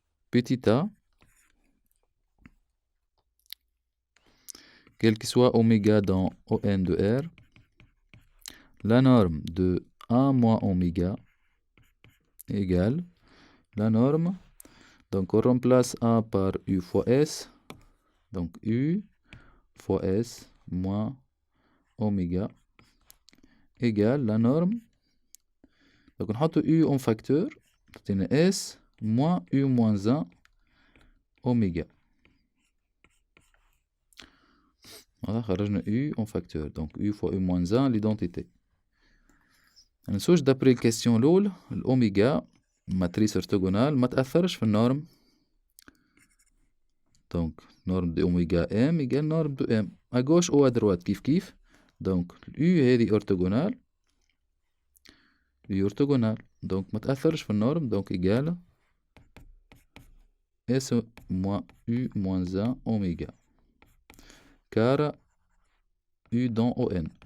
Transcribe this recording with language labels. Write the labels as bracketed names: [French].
[French] Petit a, quel que soit oméga dans ON de R, la norme de A moins oméga égale la norme, donc on remplace A par U fois S, donc U fois S moins oméga égale la norme, donc on a U en facteur, c'est S moins U moins 1 oméga. Voilà, [Arabic] خرجنا [French] U en facteur, donc U fois U moins 1 l'identité. [Arabic] نسوش d'après الكاستيون الأولى الأوميجا [French] matrice orthogonale [Arabic] ما تأثرش في النورم. [French] Donc norme de oméga M égale norme de M à gauche ou à droite [Arabic] كيف كيف. [French] Donc U هذه orthogonale U orthogonale donc [Arabic] ما تأثرش في النورم [French] donc égale S moins U moins 1 oméga car U dans ON.